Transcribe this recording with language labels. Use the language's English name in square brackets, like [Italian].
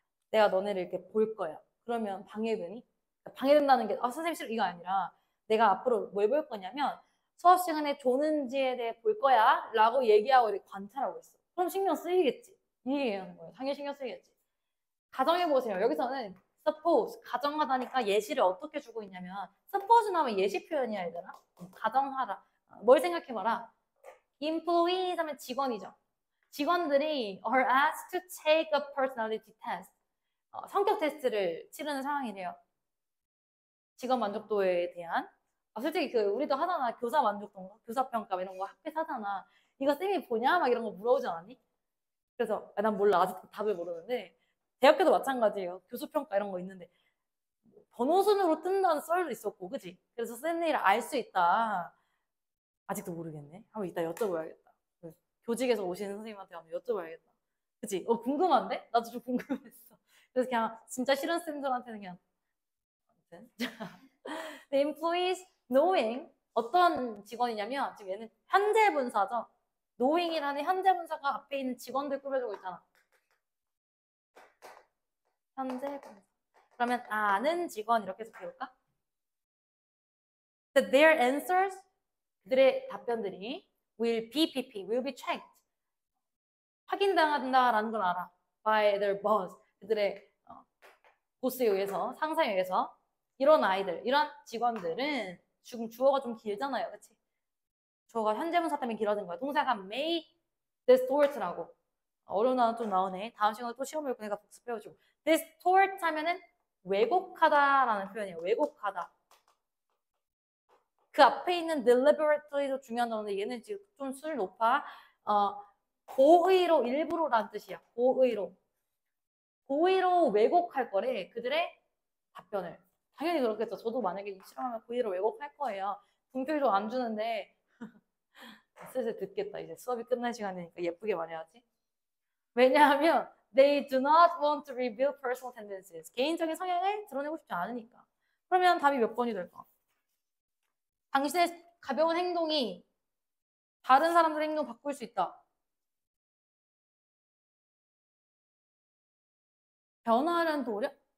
[Korean] 내가 너네를 이렇게 볼 거야. 그러면 방해되니? 그러니까 방해된다는 게 선생님 싫어 이거 아니라 내가 앞으로 뭘 볼 거냐면 수업 시간에 조는지에 대해 볼 거야 라고 얘기하고 이렇게 관찰하고 있어. 그럼 신경 쓰이겠지. 이 얘기하는 거예요. 당연히 신경 쓰이겠지. 가정해보세요. 여기서는 suppose, 가정하다니까 예시를 어떻게 주고 있냐면 suppose 나오면 예시 표현이야 얘들아. 가정하라. 뭘 생각해봐라. employees 하면 직원이죠. 직원들이 [English] are asked to take a personality test. [Korean] 성격 테스트를 치르는 상황이래요. 직업 만족도에 대한. 솔직히 우리도 하잖아. 교사 만족도, 교사 평가 이런 거 학교에서 하잖아. 이거 쌤이 보냐? 막 이런 거 물어보지 않았니? 그래서 난 몰라. 아직도 답을 모르는데 대학교도 마찬가지예요. 교수평가 이런 거 있는데 번호순으로 뜬다는 썰도 있었고 그치? 그래서 쌤네일 알 수 있다. 아직도 모르겠네. 한번 이따 여쭤봐야겠다. 교직에서 오시는 선생님한테 한번 여쭤봐야겠다. 그치? 궁금한데? 나도 좀 궁금했어. 그래서 그냥 진짜 싫은 쌤들한테는 그냥 아무튼 [English] The employees knowing [Korean] 어떤 직원이냐면 지금 얘는 현재 분사죠. knowing이라는 현재 분사가 앞에 있는 직원들 꾸며주고 있잖아. 현재 분사. 그러면 아는 직원 이렇게 해서 배울까? [English] That their answers [Korean] 그들의 답변들이 [English] will be checked. [Korean] 확인당한다라는 걸 알아. [English] By their boss. [Korean] 그들의 보스에 의해서, 상사에 의해서. 이런 아이들, 이런 직원들은 지금 주어가 좀 길잖아요. 그치? 주어가 현재분사 때문에 길어진 거야. 동사가 may distort라고. 어려운 단어 좀 나오네. 다음 시간에 또 시험을 보니까 복습해가지고. distort 하면은 왜곡하다라는 표현이에요. 왜곡하다. 그 앞에 있는 deliberately도 중요한데 얘는 지금 좀 수를 높아. 고의로 일부러란 뜻이야. 고의로 왜곡할 거래. 그들의 답변을. 당연히 그렇겠죠. 저도 만약에 이 실험하면 고의로 왜곡할 거예요. 분필도 안 주는데 슬슬 듣겠다. 이제 수업이 끝날 시간이니까 예쁘게 말해야지. [English] 왜냐하면 they do not want to reveal personal tendencies. [Korean] 개인적인 성향을 드러내고 싶지 않으니까. 그러면 답이 몇 번이 될까? 당신의 가벼운 행동이 다른 사람들의 행동 을 바꿀 수 있다. 변화하려는 도려?